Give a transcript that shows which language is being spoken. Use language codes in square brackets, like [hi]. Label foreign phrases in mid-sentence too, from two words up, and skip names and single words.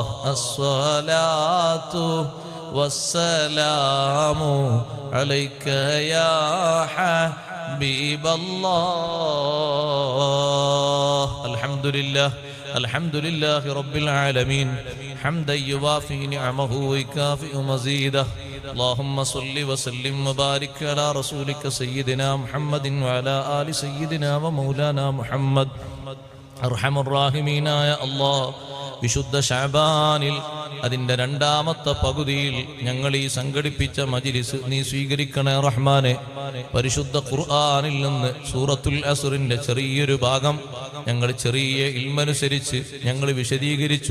[ar] الصلاة والسلام عليك يا حبيب الله. الحمد لله الحمد لله رب العالمين حمدا يوافي نعمه ويكافئ مزيده. اللهم صل وسلم وبارك على رسولك سيدنا محمد وعلى آل سيدنا ومولانا محمد. أرحم الراحمين يا الله. [ml] വിശുദ്ധ ശഅബാനിൽ അതിന്റെ 2ാമത്തെ പകുതിയിൽ ഞങ്ങൾ ഈ സംഘടിപ്പിച്ച മജ്ലിസ് നീ സ്വീകരിക്കണേ റഹ്മാനെ. പരിശുദ്ധ ഖുർആനിൽ നിന്ന് സൂറത്തുൽ അസ്റിന്റെ ചെറിയൊരു ഭാഗം ഞങ്ങൾ ചെറിയ ഇൽമനുസരിച്ച് ഞങ്ങൾ വിശദീകരിച്ചു.